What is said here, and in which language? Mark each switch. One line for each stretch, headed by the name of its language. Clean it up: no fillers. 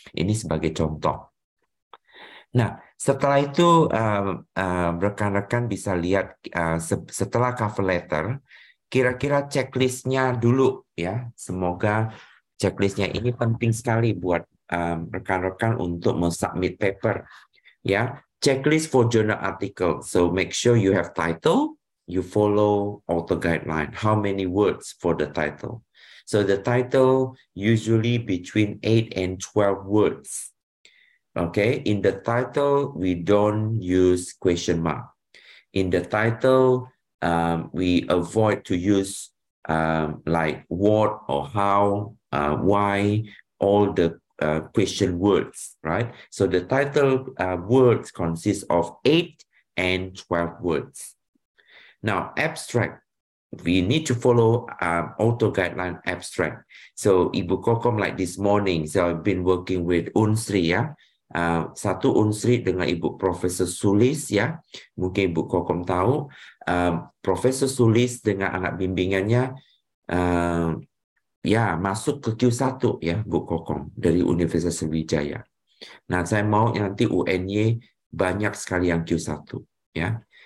Indonesian: Ini sebagai contoh. Nah, setelah itu rekan-rekan bisa lihat setelah cover letter, kira-kira checklistnya dulu, ya. Semoga checklistnya ini penting sekali buat rekan-rekan untuk mensubmit paper, ya.
English: Checklist for journal article. So make sure you have title. You follow author guideline. How many words for the title? So the title usually between 8 and 12 words. Okay, in the title, we don't use question mark. In the title, we avoid to use like what or how, why, all the question words, right? So the title words consist of 8 and 12 words. Now, abstract, we need to follow auto guideline abstract. So, Ibu Kokom, like this morning, so I've been working with Unsri, ya.
Indonesian: Satu Unsri dengan Ibu Professor Sulis, ya. Mungkin Ibu Kokom tahu, Professor Sulis dengan anak bimbingannya, ya, masuk ke Q1, ya, Bu Kokom, dari Universitas Sriwijaya. Nah, saya mau nanti UNY banyak sekali yang Q1, ya.